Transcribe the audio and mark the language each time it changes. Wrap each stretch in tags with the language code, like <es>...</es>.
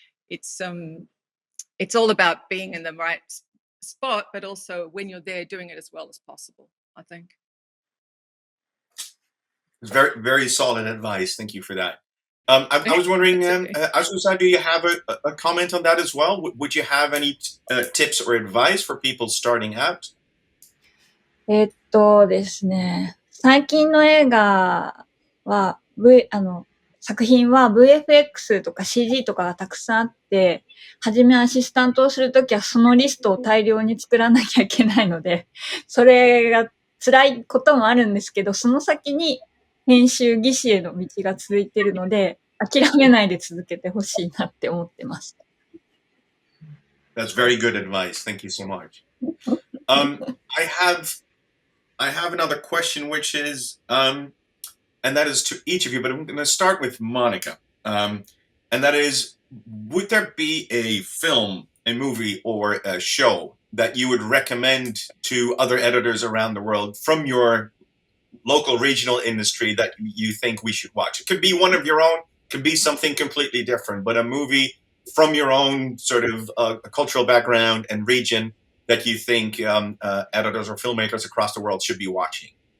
<en>It's all about being in the right spot, but also when you're there, doing it as well as possible, I think. It's very, very solid advice. Thank you for that. I was wondering, Asusa, do you have a comment on that as well? Would you have any tips or advice for people starting out?</en> <ja>ですね、最近の映画は、作品は VFX とか CG とかがたくさんあって、初めアシスタントをするときはそのリストを大量に作らなきゃいけないので、それが辛いこともあるんですけど、その先に編集技師への道が続いているので、諦めないで続けてほしいなって思ってます。</ja> <en>Yeah, it's like they said, when washing up, just wash up. So if you're sinking dailies, do it as well as you can. And if you do that really well, someone's going to notice that you're good and you're reliable and that they want you around. So you will then progress to becoming an editor, and then you will progress to becoming That's very good advice. Thank you so much. I have another question, which is, and that is to each of you, but I'm going to start with Monica. And that is, would there be a film, a movie, or a show that you would recommend to other editors around the world from your local regional industry that you think we should watch? It could be one of your own, could be something completely different, but a movie from your own sort of cultural background and region that you think editors or filmmakers across the world should be watching.</en>